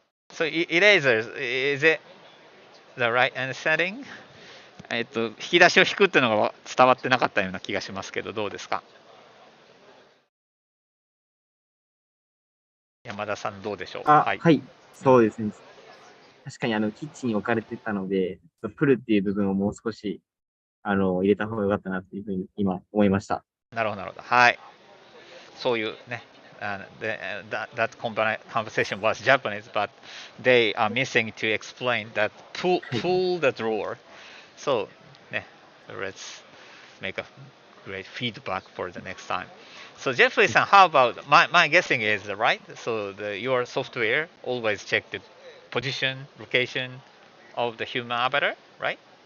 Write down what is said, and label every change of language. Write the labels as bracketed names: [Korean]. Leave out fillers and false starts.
[English] So erasers, is it the right understanding? [Japanese] 引き出しを引くっていうのが伝わってなかったような気がしますけど、どうですか？山田さんどうでしょう？はい、そうですね。確かにキッチンに置かれてたので、プルっていう部分をもう少し入れた方が良かったなっていうふうに今思いました。なるほど、なるほど。はい。そういうね。 [English] that conversation was Japanese, but they are missing to explain that pull the drawer. So, let's make a great feedback for the next time. So Jeffrey-san, how about my guessing is right? So your software always check the position, location of the human avatar, right?